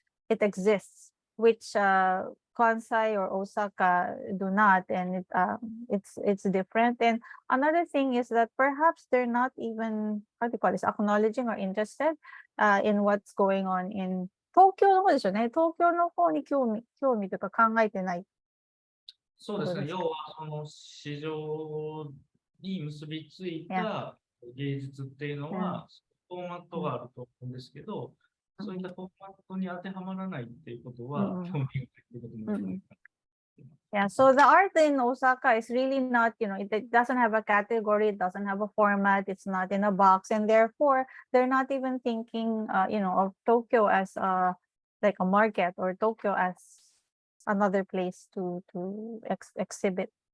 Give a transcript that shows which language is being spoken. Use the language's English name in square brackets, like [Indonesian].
[English] It exists, which Kansai or Osaka do not, and it's different. And another thing is that perhaps they're not even, how do you call this, acknowledging or interested in what's going on in [Japanese] 東京の方ですよね。東京の方に興味とか考えてない。そうですね。要はその市場に結びついた芸術っていうのはフォーマットがあると思うんですけど、そういったフォーマットに当てはまらないっていうことは興味がないっていうことになります。 [English] Yeah, so the art in Osaka is really not, it doesn't have a category, it doesn't have a format, it's not in a box, and therefore they're not even thinking, of Tokyo as like a market, or Tokyo as another place to exhibit.